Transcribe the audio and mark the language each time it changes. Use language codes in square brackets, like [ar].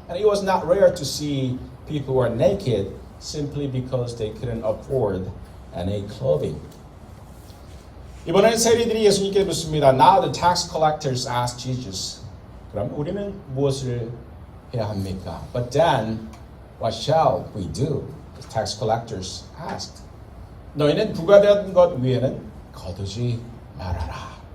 [en] And it was not rare to see people who are naked simply because they couldn't afford any clothing. [ko] 이번에는 세리들이 예수님께 묻습니다. [en] Now the tax collectors asked Jesus. [ko] 그럼 우리는 무엇을 해야 합니까? [en] But then, what shall we do? The tax collectors asked. [ko] 너희는 부과된 것 위에는 거두지 말아라.